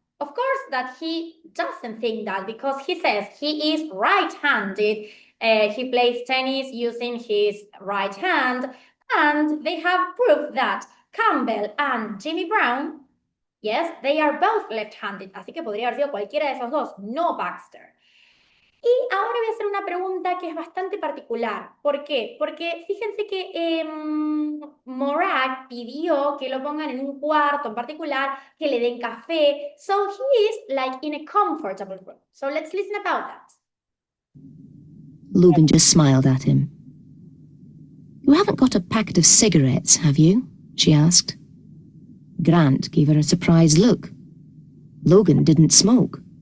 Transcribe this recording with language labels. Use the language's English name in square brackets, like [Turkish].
[English] Of course that he doesn't think that, because he says he is right-handed, he plays tennis using his right hand, and they have proof that Campbell and Jimmy Brown, yes, they are both left-handed, [Spanish] así que podría haber sido cualquiera de esos dos, no Baxter. Y ahora voy a hacer una pregunta que es bastante particular. ¿Por qué? Porque fíjense que Morag pidió que lo pongan en un cuarto en particular, que le den café. [English] So he is like in a comfortable room. So let's listen about that. Logan just smiled at him. You haven't got a packet of cigarettes, have you? She asked. Grant gave her a surprised look. Logan didn't smoke.